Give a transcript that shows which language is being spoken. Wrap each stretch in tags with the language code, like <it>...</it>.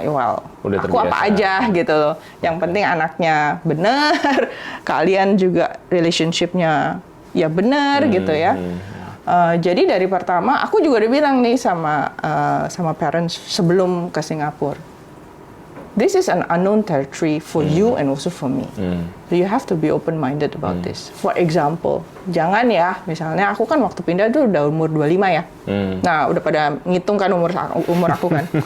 <id>udah aku apa aja gitu loh. Yang penting anaknya benar, kalian juga relationship-nya ya benar gitu ya. Jadi dari pertama aku juga udah bilang nih sama parents sebelum ke Singapura.</id> <en>This is an unknown territory for you and also for me. So you have to be open-minded about this. For example,</en> <id>jangan ya, misalnya aku kan waktu pindah tuh udah umur 25 ya. Nah, udah pada ngitung kan umur aku kan.</id>